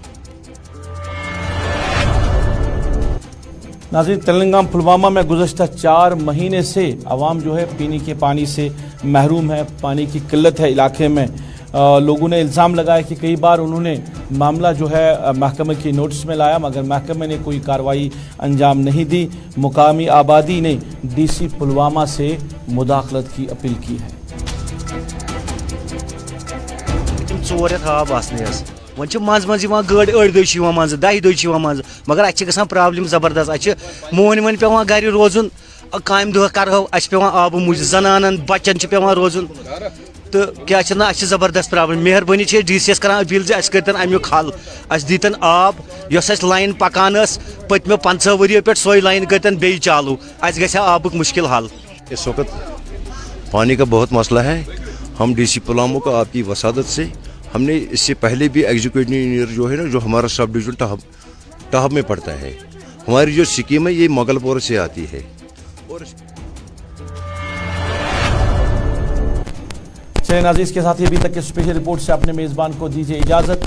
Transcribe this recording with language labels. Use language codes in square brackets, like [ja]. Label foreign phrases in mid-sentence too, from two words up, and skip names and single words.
[ur] ناظرین, تلنگانہ پلوامہ میں گزشتہ 4 مہینے سے عوام جو ہے پینے کے پانی سے محروم ہے, پانی کی قلت ہے علاقے میں. لوگوں نے الزام لگایا کہ کئی بار انہوں نے معاملہ جو ہے محکمہ کی نوٹس میں لایا مگر محکمہ نے کوئی کارروائی انجام نہیں دی. مقامی آبادی نے DC پلوامہ سے مداخلت کی اپیل کی ہے. [ks] 4 رٮ۪تھ آب آسنٕے حظ, وۄنۍ چھِ منٛزٕ یِوان گٲڑۍ 8 دۄہ چھِ یِوان منٛزٕ 10 دۄہ چھِ یِوان منٛزٕ, مگر اَسہِ چھِ گژھان پرٛابلِم زبردست. اَسہِ چھِ مۄہنِوٮ۪ن وۄنۍ پیٚوان گرِ روزُن, کامہِ دۄہ کَرہو اَسہِ چھِ پیٚوان آبہٕ موٗجوٗب, زنانن بچن چھِ پیٚوان روزُن تہٕ کیٛاہ چھِ نا اَسہِ چھِ زبردست پرٛابلِم. مہربٲنی چھِ أسۍ DC یَس کران أپیٖل زِ اَسہِ کٔرۍتن اَمیُک حل, اَسہِ دیٖتن آب, یۄس اَسہِ لایِن پکان ٲس پٔتمیو 50 ؤرِیو پٮ۪ٹھ سۄے لایِن کٔرۍتن بیٚیہِ چالوٗ, اَسہِ گژھِ ہا آبُک مُشکِل حل. [ur] اس وقت پانی کا بہت مسئلہ ہے. ہم DC پلوامہ کو آپ کی وسادت سے ہم نے اس سے پہلے بھی [en] executive engineer [ur] جو ہے نا, جو ہمارا [en] sub division [ur] ٹہب میں پڑتا ہے, ہماری جو اسکیم ہے یہ مغل پور سے آتی ہے. چلیں ناظرین, اس کے ساتھ ہی ابھی تک کے اسپیشل رپورٹ سے اپنے میزبان کو دیجیے اجازت.